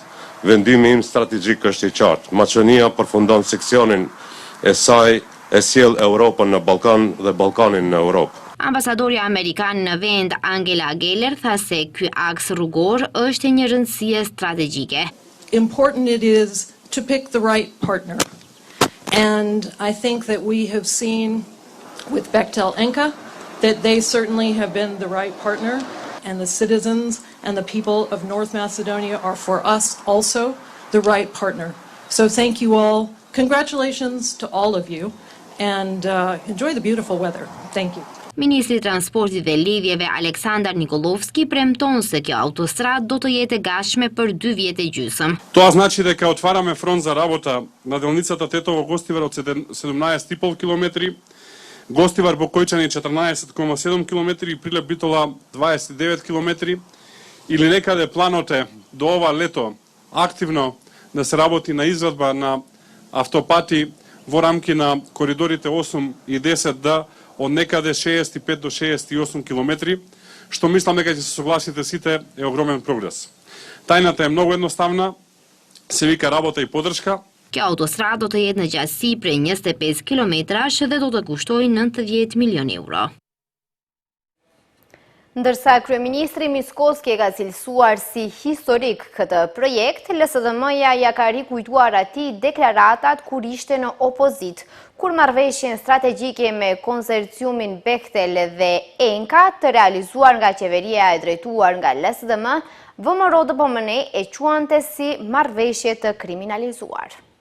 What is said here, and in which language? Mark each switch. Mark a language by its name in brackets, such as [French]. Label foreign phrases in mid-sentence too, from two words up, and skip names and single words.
[Albanian] Vendimi im strategjik është i qartë. Maqedonia përfundon seksionin e saj e sjell Europën në Ballkan dhe Ballkanin në Europë. Ambasadorja amerikan në vend Angela Geller tha se ky aks rrugor është një rëndësie strategjike. [English] Important it is to pick the right partner. And I think that we have seen with Bechtel Enka that they certainly have been the right partner, and the citizens and the people of North Macedonia are for us also the right partner. So thank you all. Congratulations to all of you. And enjoy the beautiful weather. Thank you. [Albanian] Ministri i Transportit dhe Lidhjeve Aleksandar Nikolovski premton se kjo autostradë do të jetë e gatshme për 2 vjet e gjysmë. [Macedonian] Това значи дека отвараме фронт за работа на делницата Тетово-Гостивар од 17,5 км, Гостивар-Бокојчани 14,7 км и Прилеп-Битола 29 км. Или некаде планот е до ова лето активно да се работи на извадба на автопати во рамки на коридорите 8 и 10 од некаде 65 до 68 км, што мислам дека ќе се согласите сите е огромен прогрес. Тајната е многу едноставна, се вика работа и поддршка. [Albanian] Kjo autostradë do të jetë në gjatësi prej 25 kilometrash dhe do të kushtoj 90 milion euro. Ndërsa Kryeministri Mickoski ka cilësuar si historik këtë projekt, LSDM-ja ja ka rikujtuar atij deklaratat kur ishte në opozit, kur marrëveshjen strategjike me konsorciumin Bechtel dhe Enka të realizuar nga qeveria e drejtuar nga LSDM, VMRO-DPMN e quante si marrëveshje të kriminalizuar.